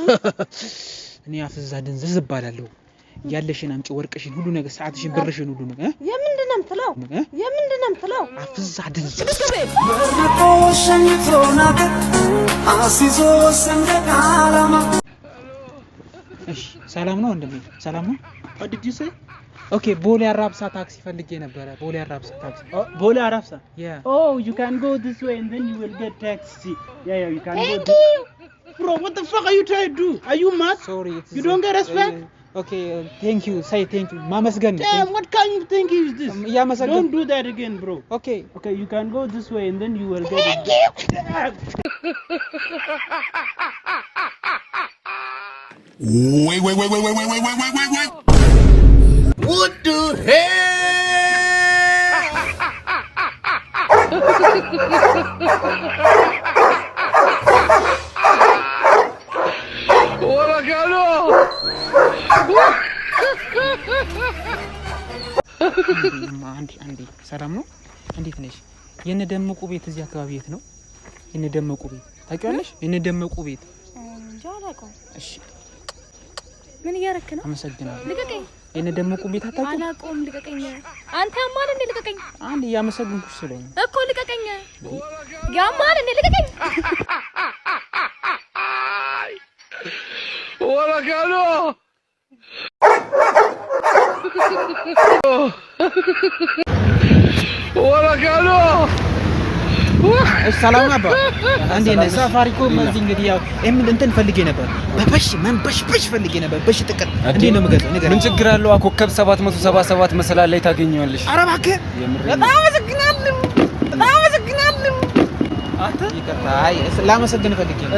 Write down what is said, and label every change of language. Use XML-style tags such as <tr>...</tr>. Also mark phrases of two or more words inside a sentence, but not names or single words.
<am>እኔ አፍዛ ድንዝዝ ባላለሁ ያለሽን አምጪ ወርቅሽን ሁሉ ነገር ሰዓትሽን ብርሽን ሁሉ ነገር የምንድነው የምትለው አፍዛ ድንዝዝ እሺ ሰላም ነው እንደምን ሰላም ነው</am> <en>what did you say</en> <am>ኦኬ ቦሌ አራብሳ ታክሲ ፈልጌ ነበር ቦሌ አራብሳ ታክሲ ቦሌ አራብሳ</am> <en>yeah oh you can go this way and then you will get taxi yeah you can go bro what the fuck are you trying to do are you mad sorry you don't get respect okay thank you say thank you ማመስገን damn what kind of thing is this</en> <am>ያመሰግን</am> <en>don't do that again bro okay you can go this way and then you will get it wait what the hell</en> <ar>ولا قالوا</ar> <am>አንዴ ሰላም ነው እንዴት ነሽ የነደመቁ ቤት እዚህ አካባቢ የት ነው የነደመቁ ቤት ታውቂዋለሽ የነደመቁ ቤት ጃላቆ እሺ ምን ያረክ ነው አመሰግናለሁ ልቀቀኝ የነደመቁ ቤት አታውቂም አላቆም ልቀቀኝ አንተ ያማል እንዴ ልቀቀኝ አንዴ ያመሰግንኩሽ ስለኝ እኮ ልቀቀኝ ያማል እንዴ ልቀቀኝ</am> <ar>ولا قالوا ولا قالوا</ar> <am>ሰላም አባ አንዴ ነው ሳፋሪኮም እዚህ እንግዲህ ያው እንትን ፈልጌ ነበር መንበሽ ፈልጌ ነበር በሽ ጥቅል እንዴ ነው የምገዛው ነገር ምን ችግር አለው ኮከብ 777 መሰላል ላይ ታገኘዋለሽ ኧረ እባክህ በጣም አመሰግናለሁ አንተ ይቅርታ ላመሰግን ፈልጌ ነው</am>